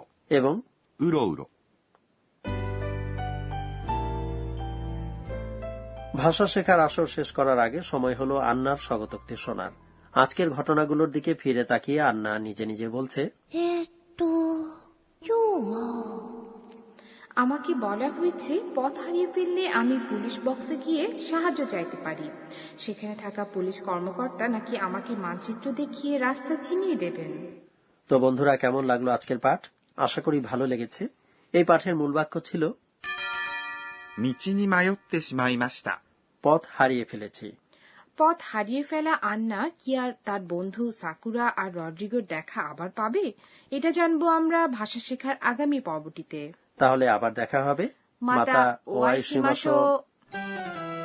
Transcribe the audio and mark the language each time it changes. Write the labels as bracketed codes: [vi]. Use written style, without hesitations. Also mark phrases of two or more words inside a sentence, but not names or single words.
[bn] এবং うろうろ ভাষা শেখার আসর শেষ করার আগে সময় হলো আন্নার স্বগতোক্তি শোনার। আজকের ঘটনাগুলোর দিকে ফিরে তাকিয়ে আন্না নিজে নিজে বলছে, [ja] 今日は [bn] আমাকে বলা হয়েছে পথ হারিয়ে ফেললে আমি পুলিশ বক্সে গিয়ে সাহায্য চাইতে পারি। সেখানে থাকা পুলিশ কর্মকর্তা নাকি আমাকে মানচিত্র দেখিয়ে রাস্তা চিনিয়ে দেবেন। তো বন্ধুরা, কেমন লাগলো আজকের পাঠ? আশা করি ভালো লেগেছে। এই পাঠের মূল বাক্য ছিল [ja] 道に迷ってしまいました [bn] পথ হারিয়ে ফেলেছি। পথ হারিয়ে ফেলা আন্না কি আর তার বন্ধু সাকুরা আর রড্রিগোর দেখা আবার পাবে? এটা জানবো আমরা ভাষা শেখার আগামী পর্বটিতে। তাহলে আবার দেখা হবে। [ja] また会いましょう.